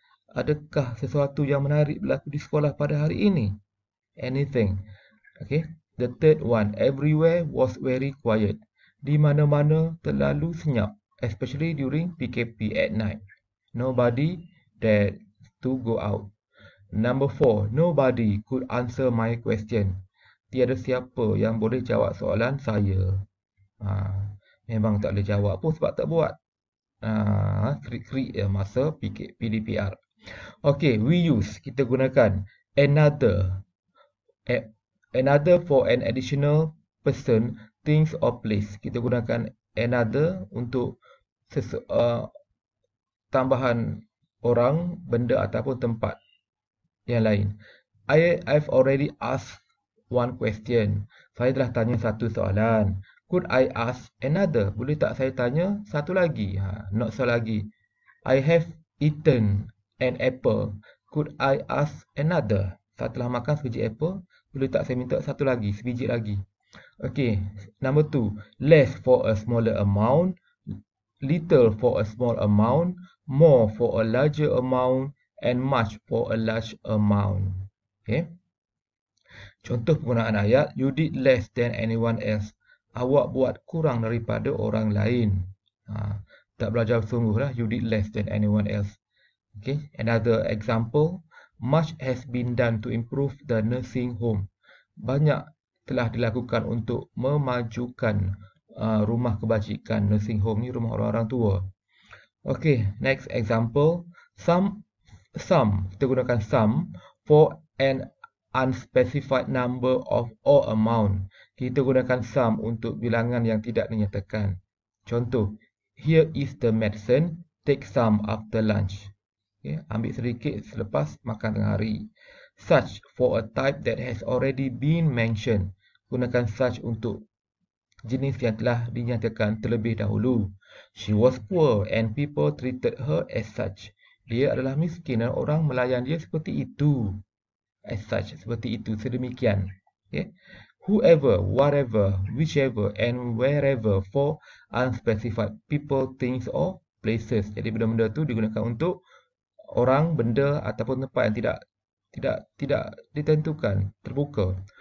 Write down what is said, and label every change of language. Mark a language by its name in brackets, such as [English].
[Malay] Adakah sesuatu yang menarik berlaku di sekolah pada hari ini? Anything. Okay? [English] The third one, everywhere was very quiet. [Malay] Di mana-mana terlalu senyap, [English] especially during PKP at night. Nobody dared to go out. Number 4, nobody could answer my question. [Malay] Tiada siapa yang boleh jawab soalan saya. Memang tak boleh jawab pun sebab tak buat. Krik-krik masa PDPR. [English] Okay, we use, [Malay] kita gunakan [English] another for an additional person, things or place. [Malay] Kita gunakan another untuk tambahan orang, benda ataupun tempat yang lain. [English] I've already asked one question. [Malay] Saya telah tanya satu soalan. [English] Could I ask another? [Malay] Boleh tak saya tanya satu lagi? [English] Not so lagi. I have eaten an apple. Could I ask another? [Malay] Saya telah makan sebiji apple. Boleh tak saya minta satu lagi, sebiji lagi? [English] Okay, number 2. Less for a smaller amount, little for a small amount, more for a larger amount, and much for a large amount. Okay. [Malay] Contoh penggunaan ayat, [English] you did less than anyone else. [Malay] Awak buat kurang daripada orang lain. Tak belajar sungguh lah, [English] you did less than anyone else. Okay. Another example, much has been done to improve the nursing home. [Malay] Banyak telah dilakukan untuk memajukan rumah kebajikan. Nursing home ni rumah orang-orang tua. [English] Okay, next example. Some, [Malay] kita gunakan [English] some for an unspecified number of or amount. [Malay] Kita gunakan some untuk bilangan yang tidak dinyatakan. [English] Contoh, here is the medicine, take some after lunch. Okay, [Malay] ambil sedikit selepas makan tengah hari. [English] Such for a type that has already been mentioned. [Malay] Gunakan such untuk jenis yang telah dinyatakan terlebih dahulu. [English] She was poor and people treated her as such. [Malay] Dia adalah miskin dan orang melayan dia seperti itu. [English] As such, [Malay] seperti itu, sedemikian. Okay. [English] Whoever, whatever, whichever and wherever for unspecified people, things or places. [Malay] Jadi benda-benda tu digunakan untuk orang, benda ataupun tempat yang tidak ditentukan, terbuka.